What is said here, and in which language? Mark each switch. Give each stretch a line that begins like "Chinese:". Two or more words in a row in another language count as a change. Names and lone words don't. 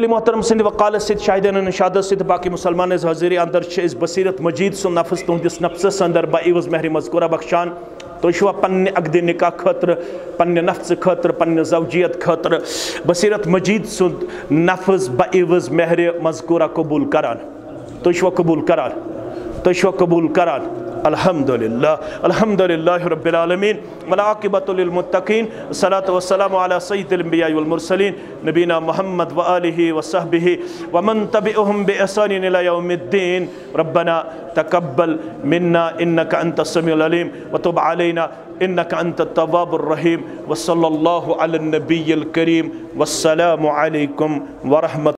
Kashmiri: मोहतरम सिंध वकालत सद शाहिदान शहादत सद बाकी मुसलमान हाजिर अंदर बसीरत मजीद सो नफ्स तुहदिस नफ्सस अंदर बाइवज मेहर मज़कूरा बख्शान तो शुआ पन्ने अकद निकाह खतर पन्ने नफ्स खतर पन्ने ज़ौजियत खतर बसीरत मजीद सुन नफ्स बाइवज मेहर मज़कूरा कबूल करान तो शुआ कबूल करान
Arabic: الحمد لله رب العالمين والعاقبة للمتقين الصلاة والسلام على سيد الأنبياء والمرسلين نبينا محمد وآله وصحبه ومن تبعهم بإحسان إلى يوم الدين ربنا تقبل منا إنك أنت السميع العليم وتب علينا إنك أنت التواب الرحيم وصلى الله على النبي الكريم والسلام عليكم ورحمة